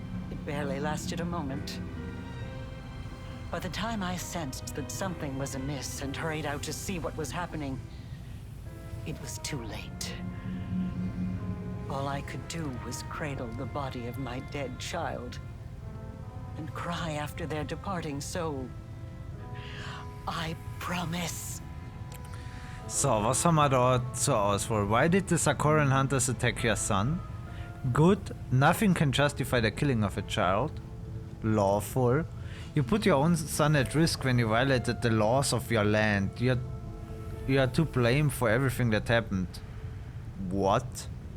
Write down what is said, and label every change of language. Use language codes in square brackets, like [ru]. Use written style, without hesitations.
[en] It barely lasted a moment. By the time I sensed that something was amiss and hurried out to see what was happening, it was too late. All I could do was cradle the body of my dead child. and cry after their departing soul. I promise. [de] So, was haben wir da zur Auswahl? [en] Why did the Sakoran hunters attack your son? Good. Nothing can justify the killing of a child. Lawful. You put your own son at risk when you violated the laws of your land. You are to blame for everything that happened. What?